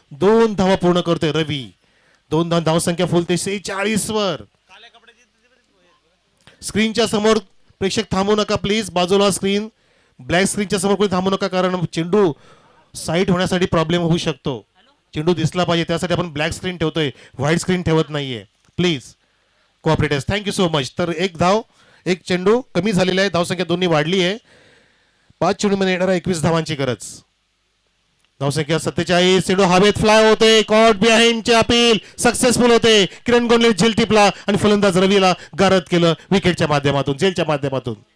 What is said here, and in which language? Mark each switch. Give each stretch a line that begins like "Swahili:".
Marathi: 2 धावा पूर्ण करतोय रवी. 2 धावसंख्या फुलते 46 वर. स्क्रीनच्या समोर प्रेक्षक थांबू नका प्लीज, बाजूला स्क्रीन, ब्लॅक स्क्रीनच्या समोर कोणी थांबू नका, कारण चेंडू साईट होण्यासाठी प्रॉब्लेम होऊ शकतो. चेंडू दिसला पाहिजे त्यासाठी आपण ब्लॅक स्क्रीन ठेवतोय, व्हाईट स्क्रीन ठेवत नाहीये.
English: Please cooperators, thank you so much.
Marathi: तर 1 धाव 1 चेंडू कमी झालेला आहे, धावसंख्या दोन्ही वाढली आहे. 5 चेंडूमध्ये येणारा 21 धावांची गरज. धावसंख्या 47. चेंडू हवेत फ्लाय होते, कॉट बिहाइंडचे अपील सक्सेसफुल होते. किरण गोंडले झेल टिपला आणि फलंदाज रवीला गारद केलं विकेटच्या माध्यमातून, झेलच्या माध्यमातून.